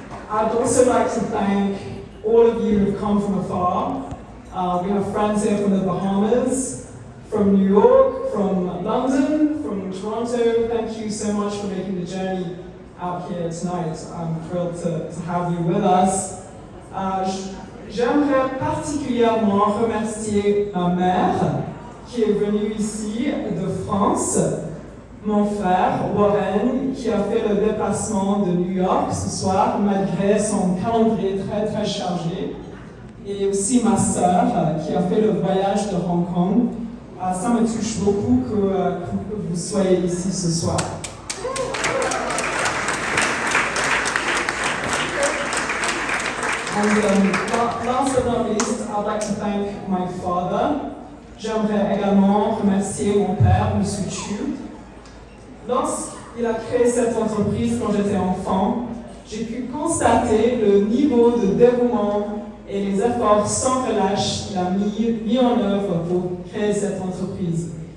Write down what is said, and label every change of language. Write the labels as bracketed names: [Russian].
[English] I'd also like to thank all of you who've come from afar. We have friends here from the Bahamas, from New York, from London, from Toronto. Thank you so much for making the journey out here tonight. I'm thrilled to have you with us. [French] J'aimerais particulièrement remercier ma mère qui est venue ici de France, mon frère Warren qui a fait le déplacement de New York ce soir malgré son calendrier très très chargé, et aussi ma sœur qui a fait le voyage de Hong Kong. Ça me touche beaucoup que vous soyez ici ce soir. [English] And last but not least, I'd like to thank my father. [French] j'aimerais également remercier mon père, M. Chu. Lorsqu'il a créé cette entreprise quand j'étais enfant, j'ai pu constater le niveau de dévouement et les efforts sans relâche qu'il a mis en œuvre pour créer cette entreprise.